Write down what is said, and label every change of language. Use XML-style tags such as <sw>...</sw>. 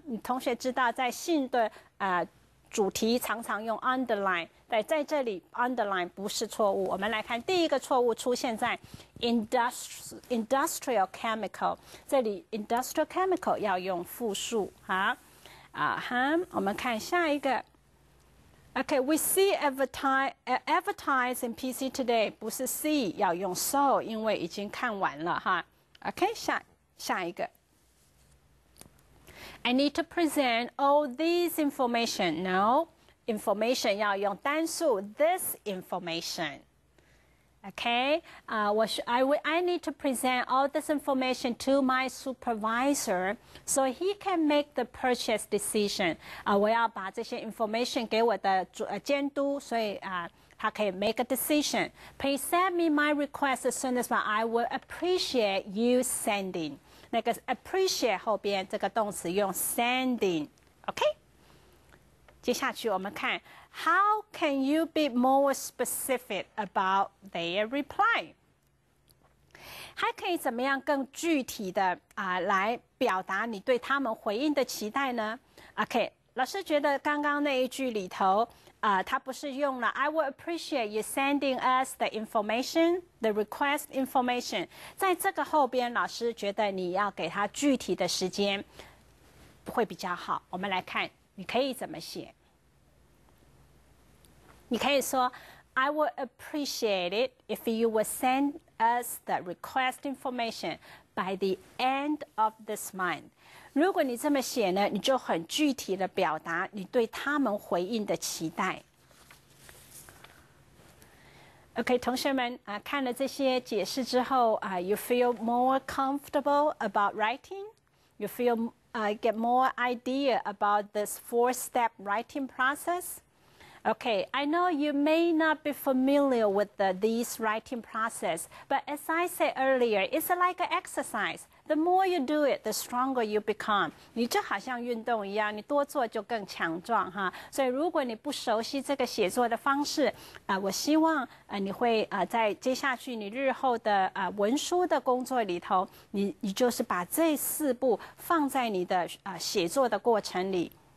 <zh>你同学知道，在信的主题常常用 underline， 在这里 underline 不是错误。我们来看第一个错误出现在 industrial chemical， 这里 industrial chemical 要用复数哈我们看下一个。</zh> <en>Okay, we see advertise in PC today，</en> <zh>不是 see 要用 saw， 因为已经看完了哈。 OK， 下一个。</zh> <en>I need to present all these information. No, information</en> <zh>要用单数</zh> <en>this information. Okay, I need to present all this information to my supervisor so he can make the purchase decision.</en> <zh>我要把这些 information 给我的监督，所以他可以</zh> <en>make a decision. Please send me my request as soon as possible. I will appreciate you sending.</en> <zh>那个 appreciate 后边这个动词用 sending.</zh> <en>OK? 接下去我们看 How can you be more specific about their reply?</en> <zh>还可以怎么样更具体的来表达你对他们回应的期待呢 ？OK， 老师觉得刚刚那一句里头他不是用了</zh> <en>I will appreciate you sending us the information, the request information。</en> <zh>在这个后边，老师觉得你要给他具体的时间会比较好。我们来看，你可以怎么写？你可以说</zh> <en>I will appreciate it if you will send us the request information by the end of this month。</en> <zh>如果你这么写呢，你就很具体的表达你对他们回应的期待。 OK， 同学们看了这些解释之后</zh> <en>you feel more comfortable about writing? You feel get more idea about this 4-step writing process? Okay, I know you may not be familiar with these writing process, but as I said earlier, it's like an exercise. The more you do it, the stronger you become.</en> <zh>你就好像运动一样，你多做就更强壮哈。所以如果你不熟悉这个写作的方式我希望你会在接下去你日后的文书的工作里头，你就是把这4步放在你的写作的过程里。</zh>